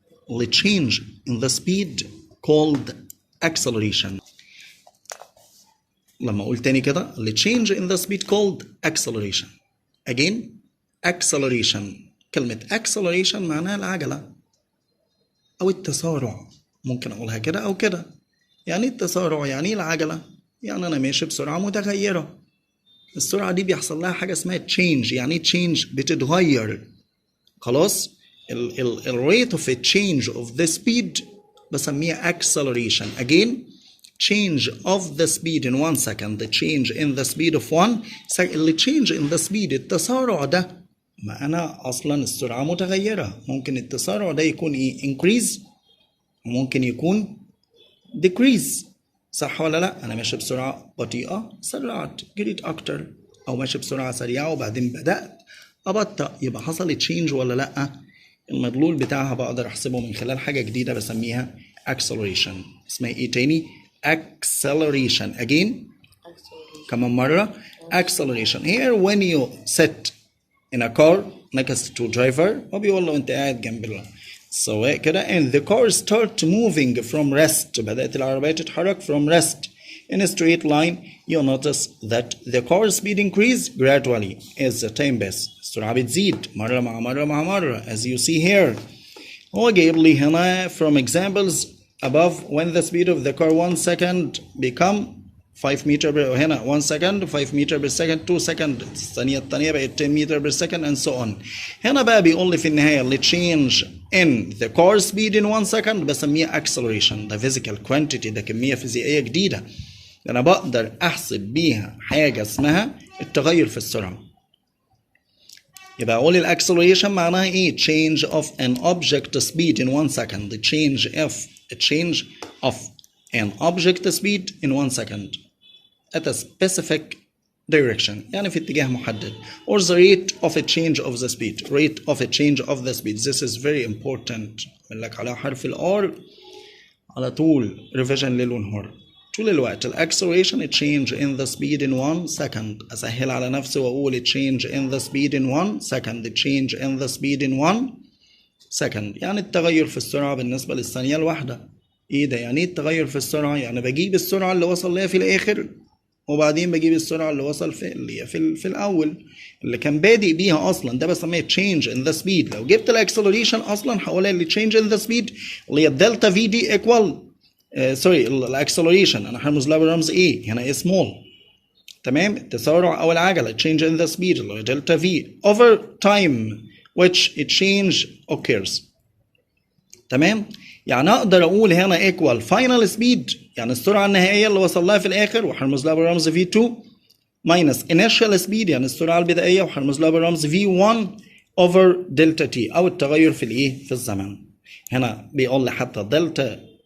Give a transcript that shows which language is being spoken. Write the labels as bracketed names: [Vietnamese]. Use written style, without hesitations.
[English] The change in the speed called acceleration. [Arabic] لما اقول تاني كده [English] the change in the speed called acceleration. [Arabic] again acceleration، كلمة acceleration معناها العجلة أو التسارع، ممكن أقولها كده أو كده. يعني التسارع يعني العجلة، يعني أنا ماشي بسرعة متغيرة. السرعة دي بيحصل لها حاجة اسمها change. يعني change بتتغير. [English] خلاص، ال rate of a change of the speed [Arabic] بسميها [English] acceleration. again change of the speed in 1 second، the change in the speed of 1 second. [Arabic] اللي [English] change in the speed [Arabic] التسارع ده، ما أنا أصلا السرعة متغيرة، ممكن التسارع ده يكون increase وممكن يكون decrease، صح ولا لا؟ أنا ماشي بسرعة بطيئة سرعت جريت أكتر، أو ماشي بسرعة سريعة وبعدين بدأت أبطأ، يبقى حصل change ولا لا؟ المدلول بتاعها بقدر أحسبه من خلال حاجة جديدة بسميها acceleration. اسمها إيه تاني؟ acceleration. again كمان مرة acceleration. [English] here when you sit in a car next to driver، [Arabic] وبيقول له انت قاعد جنب السواق كده [English] and the car start moving from rest، [Arabic] بدأت العربية تتحرك [English] from rest in a straight line you notice that the car speed increase gradually as the time passes. [Arabic] السرعة بتزيد مرة مع مرة مع مرة [English] as you see here. [Arabic] هو جايب لي هنا [English] from examples above when the speed of the car 1 second become 5 meter per، هنا 1 second 5 meter per second 2 second الثانية بقت 10 meter per second and so on. [Arabic] هنا بقى بيقول لي في النهاية اللي [English] change in the car speed in 1 second بسميها acceleration. [Arabic] ده physical quantity، ده كمية فيزيائية جديدة، أنا بقدر أحسب بيها حاجة اسمها التغير في السرعة. يبقى أقول الأكسلريشن معناها إيه؟ [English] change of an object speed in 1 second. the change of an object speed in 1 second at a specific direction، [Arabic] يعني في اتجاه محدد. [English] or the rate of a change of the speed. rate of a change of the speed. this is very important. [Arabic] أقول لك على حرف الR على طول revision ليل ونهار طول الوقت. [English] الاكسلريشن change in the speed in 1 second. [Arabic] أسهل على نفسي وأقول [English] change in the speed in 1 second. change in the speed in 1 second [Arabic] يعني التغير في السرعة بالنسبة للثانية الواحدة. ايه ده؟ يعني ايه التغير في السرعة؟ يعني بجيب السرعة اللي وصل ليها في الآخر وبعدين بجيب السرعة اللي وصل في الأول اللي كان بادئ بيها أصلا، ده بسميه [English] change in the speed. [Arabic] لو جبت الاكسلريشن أصلا هقولها اللي change in the speed اللي هي الدلتا في دي equal الاكسلريشن أنا هرمز لها بالرمز ايه؟ هنا small. تمام؟ التسارع أو العجلة change in the speed اللي هي دلتا في [English] over time which a change occurs. [Arabic] تمام؟ يعني اقدر اقول هنا [English] equal final speed [Arabic] يعني السرعه النهائيه اللي وصل لها في الاخر وهرمز لها بالرمز v2 [English] minus initial speed [Arabic] يعني السرعه البدائيه وهرمز لها بالرمز v1 over delta t او التغير في الايه؟ في الزمن. هنا بيقول لي حتى delta